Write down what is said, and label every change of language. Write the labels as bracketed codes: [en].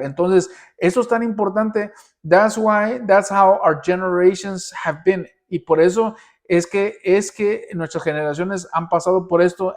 [es] Entonces, eso es tan importante. [en] That's how our generations have been. [es] Y por eso es que nuestras generaciones han pasado por esto.